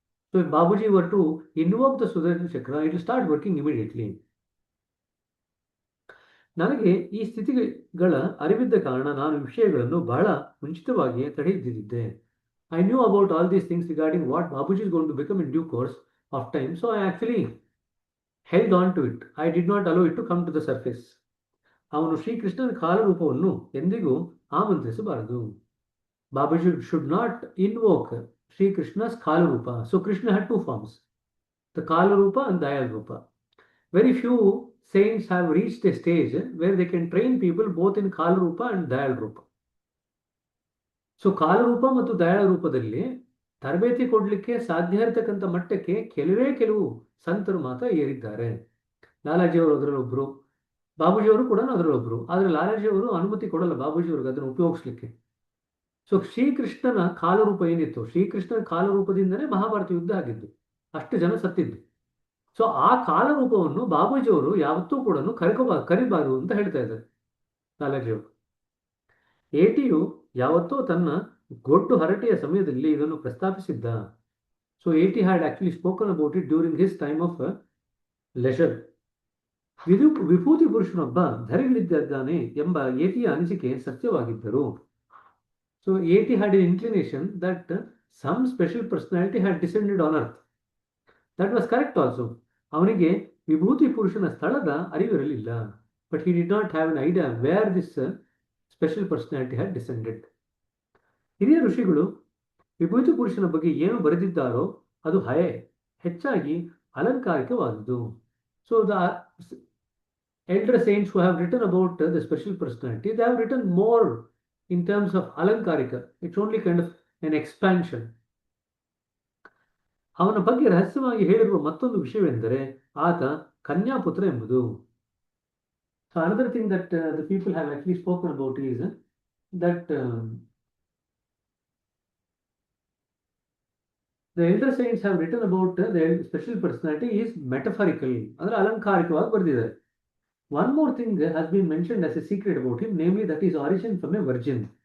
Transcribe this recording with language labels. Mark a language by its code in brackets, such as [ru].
[en] So if Babuji were to invoke the Sudarshana chakra, it will start working immediately. [kn] ನನಗೆ ಈ ಸ್ಥಿತಿಗಳ ಅರಿವಿದ್ದ ಕಾರಣ ನಾನು ವಿಷಯಗಳನ್ನು ಬಹಳ ಮುಂಚಿತವಾಗಿಯೇ ತಡೆಹಿಡಿದಿದ್ದೆ. [en] I knew about all these things regarding what Babuji is going to become in due course of time, so I actually held on to it. I did not allow it to come to the surface. [kn] ಅವನು ಶ್ರೀಕೃಷ್ಣನ ಕಾಲರೂಪವನ್ನು ಎಂದಿಗೂ ಆಮಂತ್ರಿಸಬಾರದು. [en] Babuji should not invoke Sri Krishna's Kalarupa. So Krishna had two forms, the Kalarupa and Dayal Rupa. Very few saints have reached a stage where they can train people both in Kalarupa and Dayal Rupa. [kn] So ಕಾಲರೂಪ ಮತ್ತು ದಯಾಳ ರೂಪದಲ್ಲಿ ತರಬೇತಿ ಕೊಡಲಿಕ್ಕೆ ಸಾಧ್ಯ ಇರತಕ್ಕಂಥ ಮಟ್ಟಕ್ಕೆ ಕೆಲವು ಸಂತರು ಮಾತ್ರ ಏರಿದ್ದಾರೆ. ಲಾಲಾಜಿಯವರು ಅದರಲ್ಲೊಬ್ರು, ಬಾಬೂಜಿಯವರು ಕೂಡ ಅದರಲ್ಲೊಬ್ರು. ಆದರೆ ಲಾಲಾಜಿಯವರು ಅನುಮತಿ ಕೊಡಲ್ಲ ಬಾಬೂಜಿಯವ್ರಿಗೆ ಅದನ್ನು ಉಪಯೋಗಿಸ್ಲಿಕ್ಕೆ. ಸೊ ಶ್ರೀಕೃಷ್ಣನ ಕಾಲರೂಪ ಏನಿತ್ತು, ಶ್ರೀಕೃಷ್ಣನ ಕಾಲರೂಪದಿಂದಲೇ ಮಹಾಭಾರತ ಯುದ್ಧ ಆಗಿದ್ದು, ಅಷ್ಟು ಜನ ಸತ್ತಿದ್ದು. ಸೊ ಆ ಕಾಲರೂಪವನ್ನು ಬಾಬೂಜಿಯವರು ಯಾವತ್ತೂ ಕೂಡ ಕರಿಬಾರದು ಅಂತ ಹೇಳ್ತಾ ಇದ್ದಾರೆ ಲಾಲಾಜಿಯವರು. ATU ಯಾವತ್ತೋ ತನ್ನ ಗೊಡ್ಡು ಹರಟೆಯ ಸಮಯದಲ್ಲಿ ಇದನ್ನು ಪ್ರಸ್ತಾಪಿಸಿದ್ದ. [en] So AT had actually spoken about it during his time of leisure. [kn] ವಿಭೂತಿ ಪುರುಷನೊಬ್ಬ ಧರೆಗಿಳಿದಿದ್ದಾನೆ ಎಂಬ ATಯ ಅನಿಸಿಕೆ ಸತ್ಯವಾಗಿದ್ದರು. [en] So AT had an inclination that some special personality had descended on earth. That was correct also. [kn] ಅವನಿಗೆ ವಿಭೂತಿ ಪುರುಷನ ಸ್ಥಳದ ಅರಿವಿರಲಿಲ್ಲ. [en] But he did not have an idea where this special personality had descended. [kn] ಹಿರಿಯ ಋಷಿಗಳು ವಿಭೂತಿ ಪುರುಷನ ಬಗ್ಗೆ ಏನು ಬರೆದಿದ್ದಾರೋ ಅದು ಹೆಚ್ಚಾಗಿ ಅಲಂಕಾರಿಕವಾದುದು. [en] So the elder saints who have written about the special personality, they have written more in terms of alankarika. It's only kind of an expansion. [kn] ಅವನ ಬಗ್ಗೆ ರಹಸ್ಯವಾಗಿ ಹೇಳಿರುವ ಮತ್ತೊಂದು ವಿಷಯವೆಂದರೆ ಆತ ಕನ್ಯಾಪುತ್ರ ಎಂಬುದು. [en] So another thing that the people have actually spoken about is that the elder saints have written about the special personality is metaphorical, [kn] ಅಂದ್ರೆ ಅಲಂಕಾರಿಕವಾಗಿ ಬರೆದಿದ್ದಾರೆ. [en] One more thing has been mentioned as a secret about him, namely that is origin from a virgin.